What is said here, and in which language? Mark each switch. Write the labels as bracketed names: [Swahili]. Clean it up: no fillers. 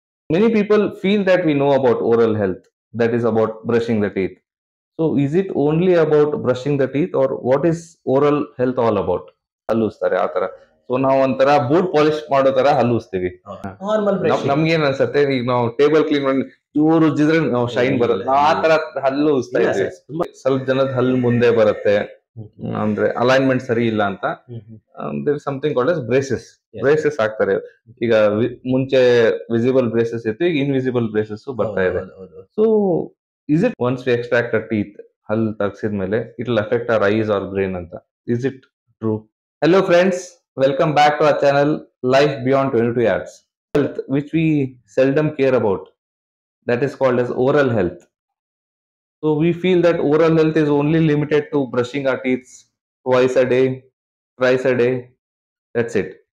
[English] Many people feel that we know about oral health, that is about brushing the teeth. So, is it only about brushing the teeth, or what is oral health all about? [Kannada] ಹಲ್ಲುಸ್ತಾರೆ ಆ ತರ. So ನಾವು ಒಂಥರ boot polish ಮಾಡೋ ತರ ಹಲ್ಲುಸ್ತೀವಿ. Normal brushing. ನಮ್ಗೇನ್ ಅನ್ಸತ್ತೆ, ಈಗ ನಾವು ಟೇಬಲ್ ಕ್ಲೀನ್ ಮಾಡಿ ಚೂರು ಉಜ್ಜಿದ್ರೆ ನಾವು ಶೈನ್ ಬರುತ್ತೆ, ನಾವು ಆ ತರ ಹಲ್ಲು ಉಜ್ತಾ ಇಲ್ಲ ಇದ್ವಿ. ಸರ್, ತುಂಬಾ ಸ್ವಲ್ಪ ಜನದ ಹಲ್ಲು ಮುಂದೆ ಬರುತ್ತೆ, ಅಂದ್ರೆ ಅಲೈನ್ಮೆಂಟ್ ಸರಿ ಇಲ್ಲ ಅಂತ [English] There something called as braces. [Kannada] Braces ಹಾಕ್ತಾರೆ. ಈಗ ಮುಂಚೆ ವಿಸಿಬಲ್ ಬ್ರೇಸಸ್ ಇತ್ತು, ಈಗ ಇನ್ವಿಸಿಬಲ್ ಬ್ರೇಸಸ್ ಬರ್ತಾ ಇದೆ. [English] so is it once we extract a teeth, [Kannada] ಹಲ್ಲು ತೆಗ್ಸಿದ್ಮೇಲೆ [English] It will affect our eyes or brain ಅಂತ? Is it true? Hello friends, welcome back to our channel Life Beyond 22 Yards. Health, which we seldom care about, that is called as oral health. So we feel that oral health is only limited to brushing our teeth twice a day, thrice a day, that's it.